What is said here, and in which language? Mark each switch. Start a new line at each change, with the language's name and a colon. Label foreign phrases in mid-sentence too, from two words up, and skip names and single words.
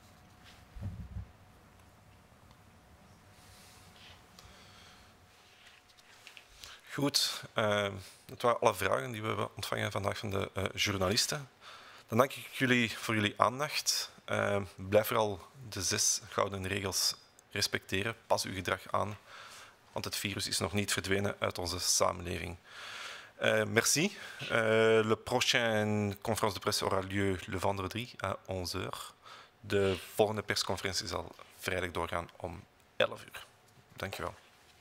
Dutch: Goed, dat waren alle vragen die we hebben ontvangen vandaag van de journalisten. Dan dank ik jullie voor jullie aandacht. Blijf vooral de 6 gouden regels respecteren. Pas uw gedrag aan, want het virus is nog niet verdwenen uit onze samenleving.
French: Merci. Le prochaine conférence de presse aura lieu le vendredi à 11 h.
Dutch: De volgende persconferentie zal vrijdag doorgaan om 11 h. Dank je wel.